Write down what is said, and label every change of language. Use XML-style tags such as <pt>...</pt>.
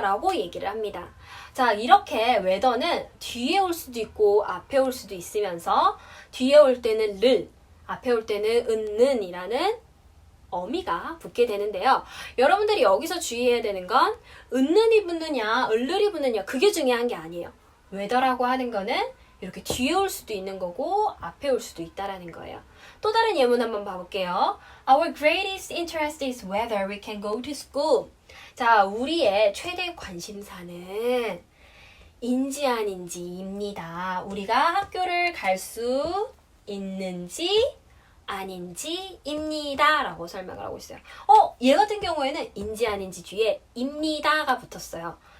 <ko>라고 얘기를 합니다. 자, 이렇게 whether는 뒤에 올 수도 있고 앞에 올 수도 있으면서 뒤에 올 때는 를, 앞에 올 때는 은는이라는 어미가 붙게 되는데요. 여러분들이 여기서 주의해야 되는 건 은는이 붙느냐, 을를이 붙느냐 그게 중요한 게 아니에요. whether라고 하는 거는 이렇게 뒤에 올 수도 있는 거고 앞에 올 수도 있다라는 거예요. 또 다른 예문 한번 봐볼게요.</ko> <en>Our greatest interest is whether we can go to school.</en> <ko>자, 우리의 최대 관심사는 인지 아닌지입니다. 우리가 학교를 갈 수 있는지 아닌지입니다. 라고 설명을 하고 있어요. 얘 같은 경우에는 인지 아닌지 뒤에 입니다가 붙었어요.</ko>